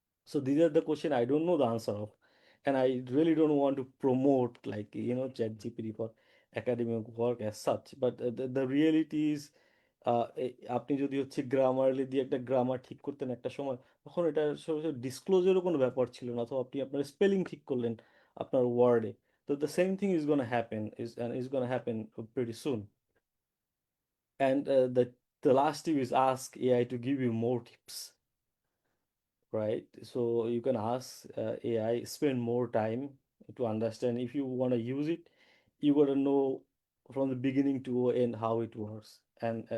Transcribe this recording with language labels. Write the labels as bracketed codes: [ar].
[en] So these are the question I don't know the answer of, and I really don't want to promote like ChatGPT for academic work as such. But the reality is, [bn] আপনি যদি হচ্ছে Grammarly দিয়ে একটা grammar ঠিক করতেন একটা সময়, তখন এটা ডিসক্লোজারও কোনো ব্যাপার ছিল না। তো আপনি আপনার স্পেলিং ঠিক করলেন আপনার ওয়ার্ডে, তো [en] the same thing is gonna happen is gonna happen pretty soon. And the last tip is ask AI to give you more tips, right? So you can ask AI, spend more time to understand. If you want to use it, you got to know from the beginning to end how it works. And